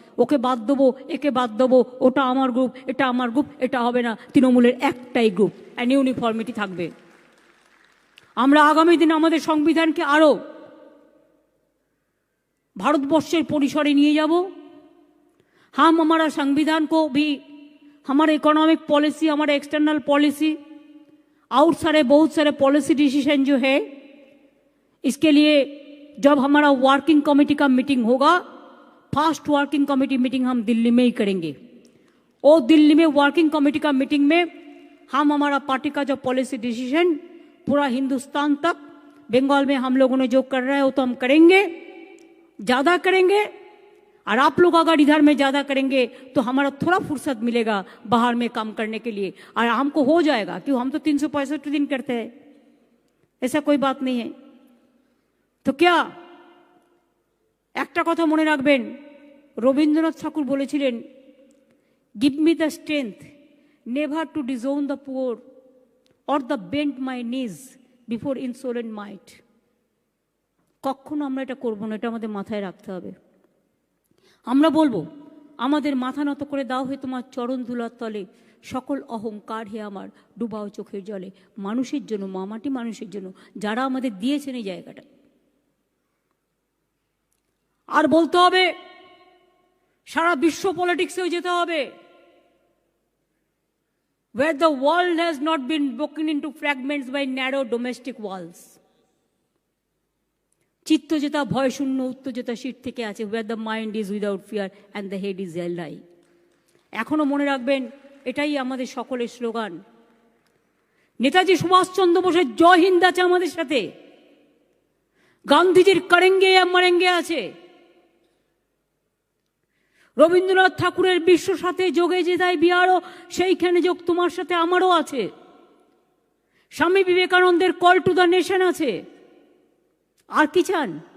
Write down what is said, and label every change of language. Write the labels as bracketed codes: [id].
[bn] ওকে বাদ দেবো, একে বাদ দেবো, ওটা আমার গ্রুপ, এটা আমার গ্রুপ, এটা হবে না। তৃণমূলের একটাই গ্রুপ, অ্যান্ড ইউনিফর্মিটি থাকবে। আমরা আগামী দিনে আমাদের সংবিধানকে আরও भारतवर्षेर परिसरे निये যাব। [hi] हम हमारा संविधान को भी, हमारा इकोनॉमिक पॉलिसी, हमारा एक्सटर्नल पॉलिसी, आउट सारे बहुत सारे पॉलिसी डिसीजन जो है, इसके लिए जब हमारा वर्किंग कमेटी का मीटिंग होगा, फर्स्ट वर्किंग कमेटी मीटिंग हम दिल्ली में ही करेंगे। और दिल्ली में वर्किंग कमेटी का मीटिंग में हम हमारा पार्टी का जो पॉलिसी डिसीजन पूरा हिंदुस्तान तक, बंगाल में हम लोगों ने जो कर रहा है वो तो हम करेंगे, ज्यादा करेंगे। और आप लोग अगर इधर में ज्यादा करेंगे तो हमारा थोड़ा फुर्सत मिलेगा बाहर में काम करने के लिए, और हमको हो जाएगा, क्यों हम तो 365 दिन करते हैं, ऐसा कोई बात नहीं है। तो क्या [bn] একটা কথা মনে রাখবেন, রবীন্দ্রনাথ ঠাকুর বলেছিলেন, [en] Give me the strength never to disown the poor or the bend my knees before insolent might. [bn] কখনো আমরা এটা করবো না, এটা আমাদের মাথায় রাখতে হবে। আমরা বলবো, আমাদের মাথা নত করে দাও হে তোমার চরণ ধুলার তলে, সকল অহংকার হে আমার ডুবাও চোখের জলে। মানুষের জন্য, মামাটি মানুষের জন্য, যারা আমাদের দিয়েছেন এই জায়গাটা। আর বলতে হবে, সারা বিশ্ব পলিটিক্সেও যেতে হবে, [en] where the world has not been broken into fragments by narrow domestic walls। [bn] চিত্ত যেটা ভয় শূন্য, উত্তর যেটা শীত থেকে আছে, [en] where the mind is without fear and the head is held high। [bn] এখনো মনে রাখবেন, এটাই আমাদের সকলের স্লোগান। নেতাজি সুভাষচন্দ্র বোসের জয় হিন্দ আছে আমাদের সাথে, গান্ধীজির [hi] করেঙ্গে या মরেঙ্গে [bn] আছে, রবীন্দ্রনাথ ঠাকুরের বিশ্ব সাথে যোগে যেতাই বিহারও সেইখানে যোগ তোমার সাথে আমারও আছে, স্বামী বিবেকানন্দের [en] call to the nation [bn] আছে। আর কি চান?